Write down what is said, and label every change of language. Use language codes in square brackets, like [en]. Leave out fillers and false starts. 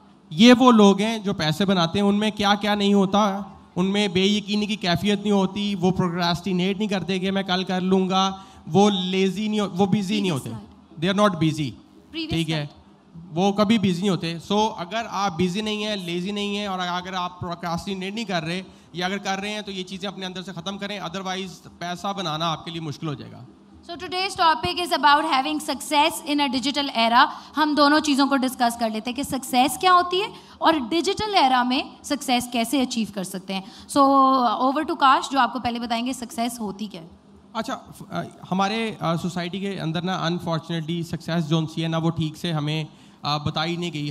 [ur] یہ وہ لوگ ہیں جو پیسے بناتے ہیں. ان میں کیا کیا نہیں ہوتا، ان میں بے یقینی کی کیفیت نہیں ہوتی، وہ پروکراسٹینیٹ نہیں کرتے کہ میں کل کر لوں گا، وہ لیزی نہیں، وہ بیزی نہیں ہوتے. [en] They are not busy. [ur] ٹھیک ہے، وہ کبھی بیزی نہیں ہوتے. سو اگر آپ بیزی نہیں ہیں، لیزی نہیں ہیں، اور اگر آپ پروکراسٹینیٹ نہیں کر رہے، یا اگر کر رہے ہیں تو یہ چیزیں اپنے اندر سے ختم کریں، ادروائز پیسہ بنانا آپ کے لیے مشکل ہو جائے گا. [en] So today's topic is about having success in a digital era. [ur] ہم دونوں چیزوں کو ڈسکس کر لیتے ہیں کہ سکسیس کیا ہوتی ہے اور ڈیجیٹل ایرا میں سکسیس کیسے اچیو کر سکتے ہیں. سو اوور ٹو کاش جو آپ کو پہلے بتائیں گے سکسیس ہوتی کیا ہے. اچھا، ہمارے سوسائٹی کے اندر نا انفارچونیٹلی سکسیس جو سی ہے نا وہ ٹھیک سے ہمیں بتائی نہیں گئی.